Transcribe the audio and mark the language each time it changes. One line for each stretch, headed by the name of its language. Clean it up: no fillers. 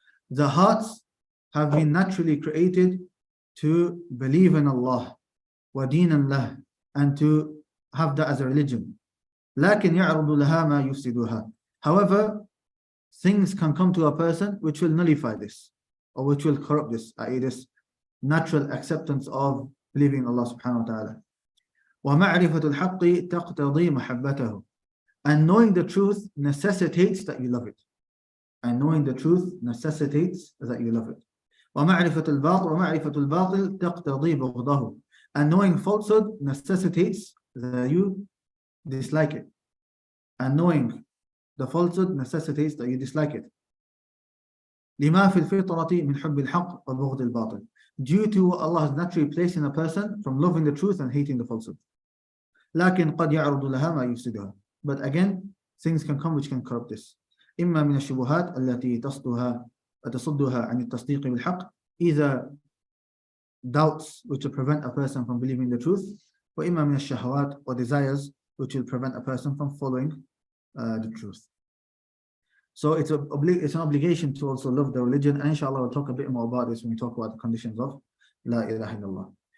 English: The hearts have been naturally created to believe in Allah,
Arabic: wa deenan lah,
English: and to have that as a religion.
Arabic: لكن يعرض لها ما يفسدها.
English: However, things can come to a person which will nullify this, or which will corrupt this, i.e. this natural acceptance of believing in Allah subhanahu wa ta'ala.
Arabic: ومعرفة الحق تقتضي محبته.
English: And knowing the truth necessitates that you love it. And knowing the truth necessitates that you love it.
Arabic: ومعرفة الباطل تقتضي بغضه.
English: And knowing falsehood necessitates that you dislike it. And knowing the falsehood necessitates that you dislike it.
Arabic: لما في الفطرة من حب الحق وبغض الباطل.
English: Due to what Allah has naturally placed in a person from loving the truth and hating the falsehood.
Arabic: لكن قد يعرض لها ما يفسدها.
English: But again, things can come which can corrupt this.
Arabic: إما من الشبهات التي تصدها عن التصديق بالحق.
English: Either doubts which will prevent a person from believing the truth,
Arabic: وإما من الشهوات,
English: or desires which will prevent a person from following the truth. So it's an obligation to also love the religion, and inshallah we'll talk a bit more about this when we talk about the conditions of La ilaha illallah.